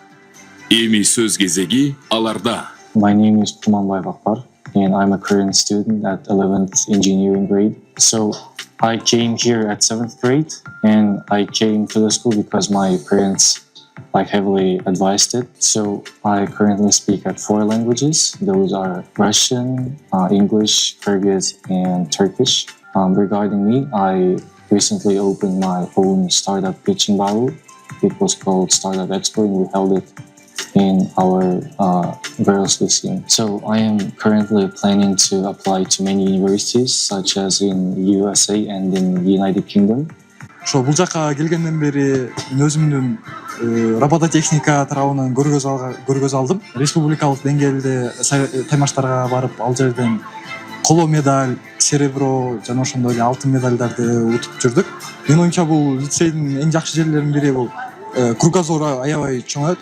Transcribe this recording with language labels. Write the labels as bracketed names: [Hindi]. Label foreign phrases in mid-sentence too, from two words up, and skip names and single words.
[Kyrgyz] Эми сөз кезеги аларда. [English] My name is Pumanbay Vakbar and I'm a current student at 11th engineering grade. So I came here at 7th grade and I came to the school because my parents heavily advised it. So I currently speak at 4 languages. Those are Russian, English, Kyrgyz, and Turkish. Regarding me, I recently opened my own startup pitching battle. It was called Startup Expo and we held it in our girls lyceum. So I am currently planning to apply to many universities such as in USA and in the United Kingdom. [Kyrgyz] Ошо бул жака келгенден бери өзүмдүн робототехника тарабынан көргөз алдым. Республикалык деңгээлде таймаштарга барып, ал жерден коло медаль, серебро жана ошондой эле алтын медальдарды утуп жүрдүк. Менин оюмча бул лицейдин эң жакшы жерлеринин бири бул кругозору аябай чоңойт.